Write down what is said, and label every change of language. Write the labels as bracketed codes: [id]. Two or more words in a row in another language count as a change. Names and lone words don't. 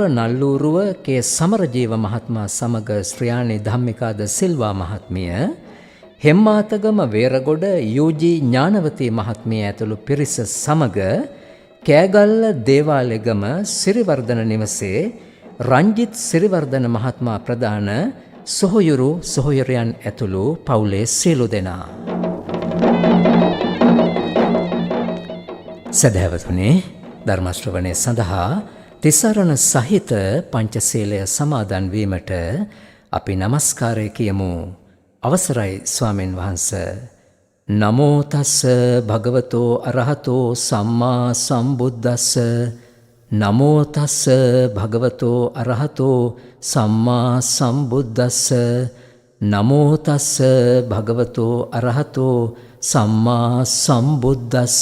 [si] නල්ලූරුව කේ සමරජීව මහත්මයා සමග ශ්‍රියානි ධම්මිකාද සිල්වා මහත්මිය, හෙම්මාතගම වේරගොඩ යූජී ඥානවතී මහත්මිය ඇතුළු පිරිස සමග කෑගල්ල දේවාලෙගම සිරිවර්ධන නිවසේ රංජිත් සිරිවර්ධන මහත්මයා ප්‍රධාන සොහොයුරු සොහොයුරියන් ඇතුළු පවුලේ සියලු දෙනා. සදහැවතුනේ, ධර්ම ශ්‍රවණය සඳහා තිසරණ සහිත පංචශීලය සමාදන් වීමට අපි නමස්කාරය කියමු. අවසරයි ස්වාමීන් වහන්ස. [pi] නමෝ තස්ස භගවතෝ අරහතෝ සම්මා සම්බුද්දස්ස. නමෝ තස්ස භගවතෝ අරහතෝ සම්මා සම්බුද්දස්ස. නමෝ තස්ස භගවතෝ අරහතෝ සම්මා සම්බුද්දස්ස.